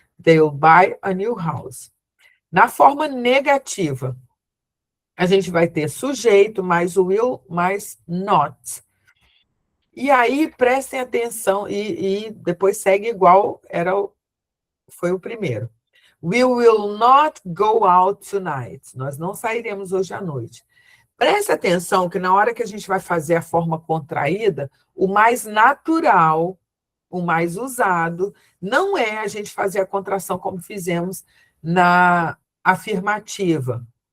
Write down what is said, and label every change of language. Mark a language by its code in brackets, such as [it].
[en] They'll buy a new house. [pt] Na forma negativa, a gente vai ter sujeito mais will mais not. E aí, prestem atenção, e depois segue igual foi o primeiro. [en] We will not go out tonight. [pt] Nós não sairemos hoje à noite. Preste atenção que na hora que a gente vai fazer a forma contraída, o mais natural, o mais usado, não é a gente fazer a contração como fizemos na afirmativa.